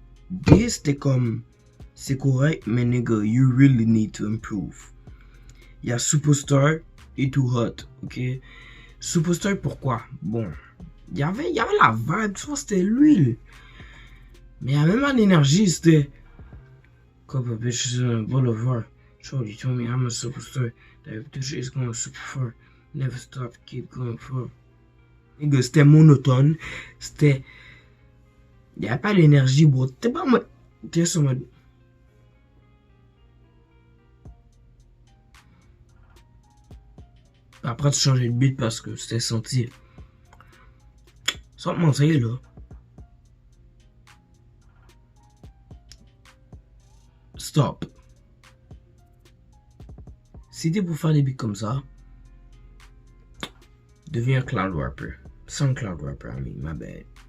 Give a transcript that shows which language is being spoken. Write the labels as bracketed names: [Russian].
[English] B, [French] c'était comme, c'est correct, mais [English] nigga, you really need to improve. [French] Il y a Superstar et Too Hot, ok. Superstar, pourquoi? Bon, il y avait la vibe, tu vois, c'était l'huile. Mais il y avait même l'énergie, c'était. [English] Couple bitches in a boulevard. Shorty told me I'm a superstar. That future is going super far. Never stop, keep going far. [French] Nigga, c'était monotone. C'était. Il n'y avait pas l'énergie, bro. T'es pas moi. T'es sur mode. Après, tu changeais de beat parce que c'était senti. Sans te mentir, là. [English] Stop. [French] Si t'es pour faire des beats comme ça, deviens un cloud rapper. [English] Sans cloud rapper, I mean, my bad.